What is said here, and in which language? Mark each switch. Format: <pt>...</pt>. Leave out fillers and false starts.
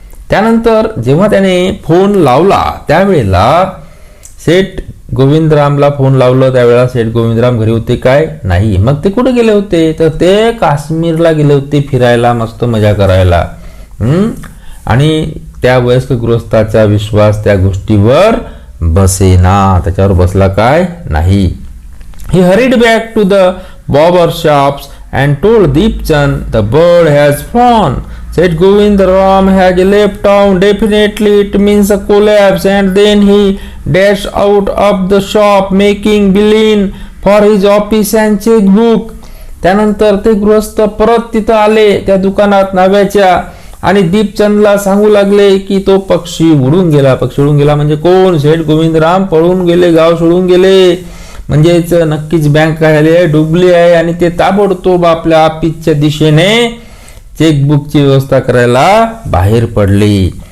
<mr>त्यानंतर जेव्हा त्याने फोन लावला त्यावेळेला सेठ गोविंदरामला फोन लावलं त्यावेळेला सेठ गोविंदराम घरी होते काय? नाही. मग ते कुठे गेले होते? तर ते काश्मीरला गेले होते फिरायला, मस्त मजा करायला. आणि त्या वयस्क गृहस्थाचा विश्वास त्या गोष्टीवर बसेना, त्याच्यावर बसला काय? नाही.</mr> <en>He hurried back to the barber shops and told Deepchand the bird has flown. Said Govindram has left town. Definitely it means a collapse. And then he dashed out of the shop making beeline for his office and checkbook.</en> <mr>त्यानंतर ते गृहस्थ परत तिथं आले त्या दुकानात नाव्याच्या आणि दीपचंदला सांगू लागले की तो पक्षी उडून गेला. पक्षी उडून गेला म्हणजे कोण? सेठ गोविंदराम पळून गेले, गाव सोडून गेले. म्हणजेच नक्कीच बँक काय झाली आहे? डुबली आहे. आणि ते ताबडतोब आपल्या ऑफिसच्या दिशेने चेकबुकची व्यवस्था करायला बाहेर पडली.</mr>